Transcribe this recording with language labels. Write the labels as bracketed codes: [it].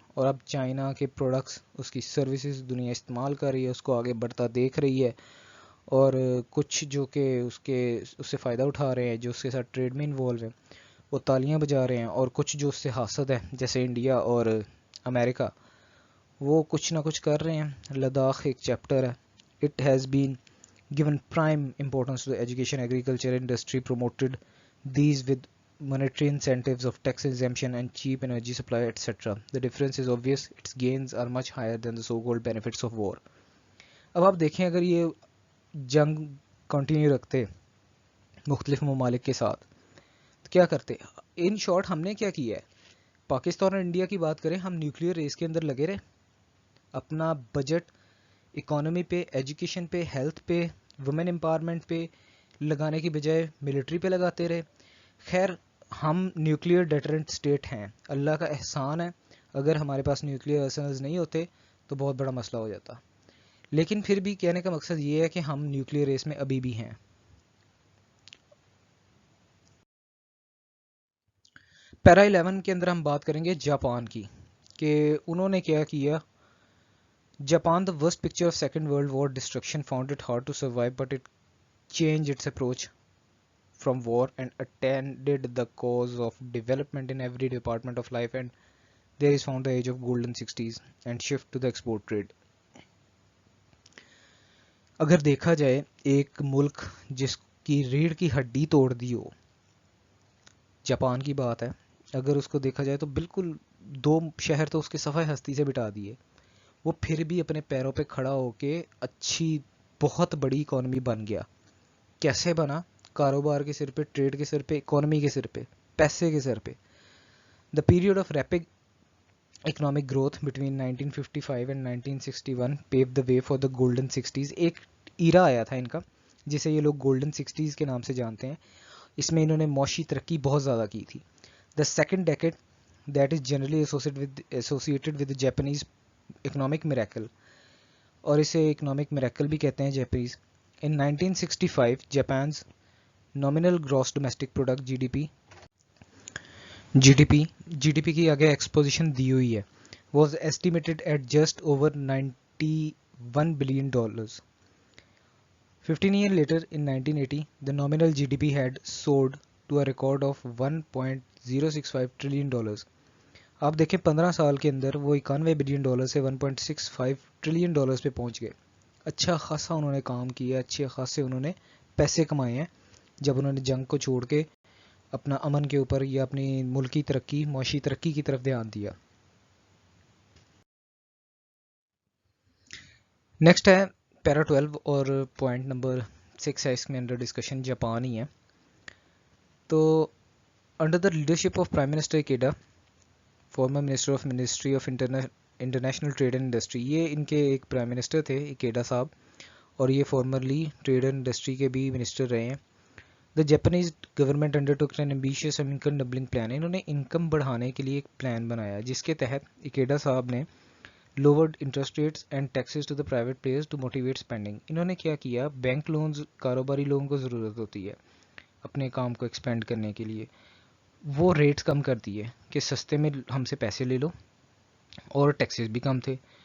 [ur] اور اب چائنا کے پروڈکٹس, اس کی سروسز دنیا استعمال کر رہی ہے, اس کو آگے بڑھتا دیکھ رہی ہے, اور کچھ جو کہ اس سے فائدہ اٹھا رہے ہیں, جو اس کے ساتھ ٹریڈ میں انوالو ہیں, وہ تالیاں بجا رہے ہیں, اور کچھ جو اس سے حاسد ہے جیسے انڈیا اور امریکہ, وہ کچھ نہ کچھ کر رہے ہیں. لداخ ایک چیپٹر ہے. [en] It has been given prime importance to the education, agriculture industry, promoted these with monetary incentives of tax exemption and cheap energy supply, etc. The difference is obvious. Its gains are much higher than the so-called benefits of war. [ur] اب آپ دیکھیں اگر یہ جنگ continue رکھتے مختلف ممالک کے ساتھ تو کیا کرتے. ان شارٹ ہم نے کیا کیا ہے, پاکستان اور انڈیا کی بات کریں, ہم نیوکلیئر ریس کے اندر لگے رہے, اپنا بجٹ اکانومی پہ, ایجوکیشن پہ, ہیلتھ پہ, وومن امپاورمنٹ پہ لگانے کی بجائے ملٹری پہ لگاتے رہے. خیر ہم نیوکلیئر ڈیٹرنٹ اسٹیٹ ہیں, اللہ کا احسان ہے, اگر ہمارے پاس نیوکلیئر آرسنلز نہیں ہوتے تو بہت بڑا مسئلہ ہو جاتا. لیکن پھر بھی کہنے کا مقصد یہ ہے کہ ہم نیوکلیئر ریس میں ابھی بھی ہیں. پیرا 11 کے اندر ہم بات کریں گے جاپان کی, کہ انہوں نے کیا کیا. [en] Japan, the worst picture of Second World War destruction, found it hard to survive, but it changed its approach from war and attended the cause of development in every department of life, and there is found the age of golden 60s and shift to the export trade. [ur] اگر دیکھا جائے ایک ملک جس کی ریڑھ کی ہڈی توڑ دی ہو, جاپان کی بات ہے, اگر اس کو دیکھا جائے تو بالکل 2 شہر تو اس کے صفحہ ہستی سے بٹا دیے, وہ پھر بھی اپنے پیروں پہ کھڑا ہو کے اچھی بہت بڑی اکانومی بن گیا. کیسے بنا؟ کاروبار کے سر پہ, ٹریڈ کے سر پہ, اکانومی کے سر پہ, پیسے کے سر پہ. [en] The period of rapid economic growth between 1955 and 1961 paved the way for the golden 60s. [ur] ایک ایرا آیا تھا ان کا جسے یہ لوگ گولڈن 60s کے نام سے جانتے ہیں. اس میں انہوں نے معاشی ترقی بہت زیادہ کی تھی. [en] the second decade that is generally associated with Japanese economic miracle, [ur] اور اسے اکنامک میریکل بھی کہتے ہیں جیپنیز. [en] in 1965 Japan's nominal gross domestic product G D P [ur] کی آگے ایکسپوزیشن دی ہوئی ہے, [en] Was estimated at just over $91 billion. 15 years later in 1980 the nominal GDP had soared to a record of $1.065 trillion. [ur] آپ دیکھیں 15 سال کے اندر وہ $91 بلین سے $1.65 ٹریلین پہ پہنچ گئے. اچھا خاصا انہوں نے کام کیا, اچھے خاصے انہوں نے پیسے کمائے ہیں جب انہوں نے جنگ کو چھوڑ کے اپنا امن کے اوپر یا اپنی ملکی ترقی, معاشی ترقی کی طرف دھیان دیا. نیکسٹ ہے پیرا 12 اور پوائنٹ نمبر 6 ہے اس میں انڈر ڈسکشن, جاپان ہی ہے. تو [en] under the leadership of prime minister Ikeda, former minister of ministry of international trade and industry, [ur] یہ ان کے ایک پرائم منسٹر تھے ایکیڈا صاحب, اور یہ فارمرلی ٹریڈ اینڈ انڈسٹری کے بھی منسٹر رہے ہیں. [en] The Japanese government undertook an ambitious income doubling plan. [ur] انہوں نے انکم بڑھانے کے لیے ایک پلان بنایا جس کے تحت ایکیڈا صاحب نے [en] lowered interest rates and taxes to the private players to motivate spending. [ur] انہوں نے کیا کیا, بینک لونز کاروباری لوگوں کو ضرورت ہوتی ہے اپنے کام کو ایکسپینڈ کرنے کے لیے, وہ ریٹس کم کر دیے کہ سستے میں ہم سے پیسے لے لو, اور ٹیکسز بھی کم تھے.